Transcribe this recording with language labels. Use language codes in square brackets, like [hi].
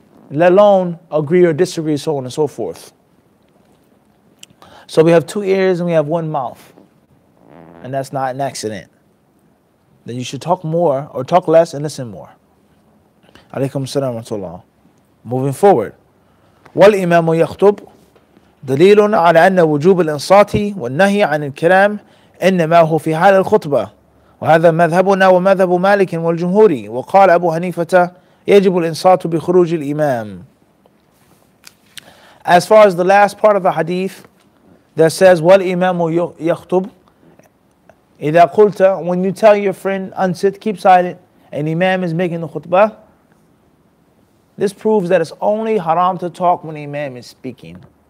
[en] Let alone agree or disagree, so on and so forth. So we have 2 ears and we have 1 mouth. And that's not an accident. Then you should talk more or talk less and listen more. [ar] Alaykum salam wa rahmatullah. [en] Moving forward. [ar] وَالْإِمَامُ يَخْطُبُ دليل على أن وجوب الإنصات والنهي عن الكلام إنما هو في حال الخطبة وهذا مذهبنا ومذهب مالك والجمهور وقال أبو حنيفة يجب الإنصات بخروج الإمام. [en] As far as the last part of the hadith that says [ar] وَالْإِمَامُ يَخْطُبُ إذا قلت, [en] when you tell your friend unsit, keep silent, and Imam is making the khutbah, this proves that it's only haram to talk when the Imam is speaking.